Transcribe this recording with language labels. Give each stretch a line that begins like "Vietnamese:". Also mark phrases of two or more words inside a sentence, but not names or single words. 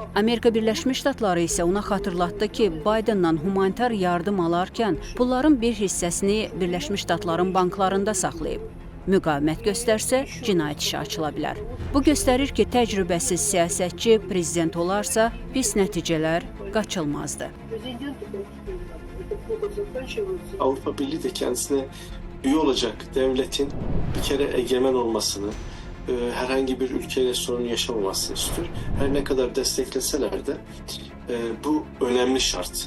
Azerbaijani: Amerika Birləşmiş Ştatları isə ona xatırlatdı ki, Biden'dan humanitar yardım alarkən pulların bir hissəsini Birləşmiş Ştatların banklarında saxlayıb. Müqavimət göstərsə, cinayət işi açıla bilər. Bu göstərir ki, təcrübəsiz siyasətçi prezident olarsa, pis nəticələr qaçılmazdı.
Turkish: Avrupa Birliği de kendisine üye olacak devletin bir kere egemen olmasını, herhangi bir ülkeyle sorun yaşamamasını istiyor. Her ne kadar destekleseler de bu önemli şart.